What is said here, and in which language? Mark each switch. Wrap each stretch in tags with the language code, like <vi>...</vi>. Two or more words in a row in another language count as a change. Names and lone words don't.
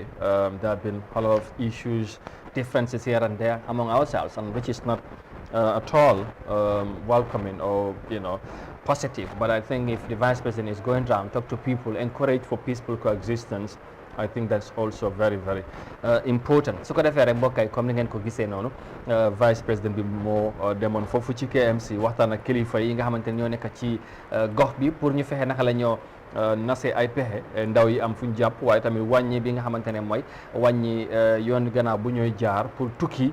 <en>There have been a lot of issues, differences here and there among ourselves, and which is not at all welcoming or, you know, positive. But I think if the Vice President is going around, talk to people, encourage for peaceful coexistence, I think that's also very, very important. So,</en> <wo>ko defee rek mbokk yi comme ni ngeen ko gisee noonu Vice President bi moo demoon foofu ci KMC waxtaan ak kilifa yi nga xamante ne ñoo nekk ci gox bi pour ñu fexe naka la ñoo nase ay pexe ndaw yi am fu ñu jàpp, waaye tamit wàññi bi nga xamante ne mooy wàññi yoon gannaaw bu ñooy jaar pour tukki.</wo>